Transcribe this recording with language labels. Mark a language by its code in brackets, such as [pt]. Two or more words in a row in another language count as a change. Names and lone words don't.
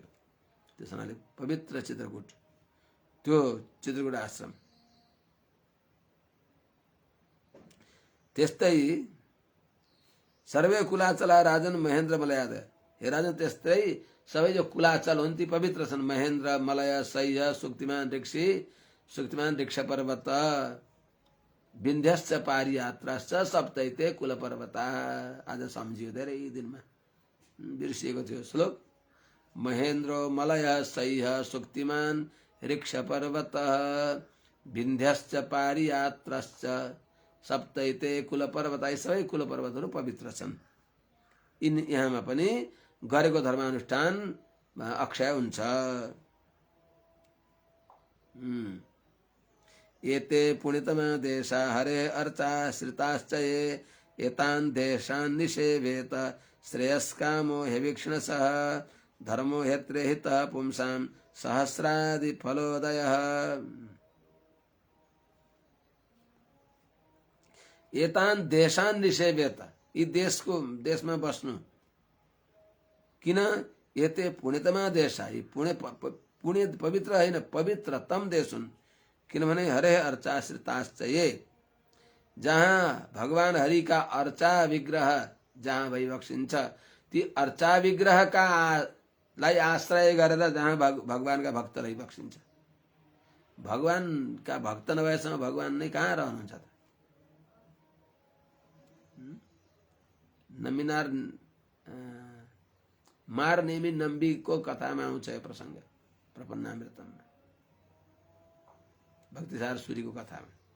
[ne] त्यस हुनाले पवित्र चित्रकूट, त्यो चित्रकूट आश्रम। त्यस्तै [sa] सर्वे कुलाचला राजन महेन्द्र मलयादय, [ne] हे राजन त्यस्तै सबै जो कुलाचल हुन् ती पवित्र छन्। [sa] महेन्द्र, मलय, सह्य, सुक्तिमान ऋषि, सुक्तिमान ऋक्ष पर्वत, विन्ध्यश्च पारियात्राश्च सप्तैते कुल पर्वता। [ne] आज सम्झियो, धेरै दिनमा बिर्सिएको थियो श्लोक। [sa] महेन्द्र, मलय, सह्य, सुक्तिमान ऋक्ष पर्वत, विन्ध्यश्च पारियात्राश्च सप्तैते कुल पर्वत। [ne] सबै कुल पर्वतहरू पवित्र छन्। यहाँमा पनि गरेको धर्मानुष्ठान अक्षय हुन्छ। [sa] एते पुण्यतमा देशा हरे अर्चा श्रिताश्च ये, एतान् देशान् निषेवेत श्रेयस्कामो ह्यवीक्ष्णसः, धर्मो ह्यत्रे हितः पुंसां सहस्रादि फलोदयः। एतान् देशान् निषेवेत, [ne] यी देशमा बस्नु। किन? [sa] एते पुण्यतमा देश, [ne] यी पुण्य पवित्र होइन, पवित्रतम देश हुन्। किनभने [sa] हरे अर्चाश्रिताश्च ये, [ne] जहाँ भगवान हरि का अर्चा विग्रह जहाँ भइबक्सिन्छ, ती अर्चा विग्रह का लाई आश्रय गरेर जहाँ भगवान का भक्त रहिबक्सिन्छ। भगवान का भक्त नभएसँग भगवान नै कहाँ रहनुहुन्छ त? नमिनार मार नेमी नम्बी को कथामा आउँछ यो प्रसङ्ग, प्रपन्नामृतममा, भक्तिसार सूरीको कथामा।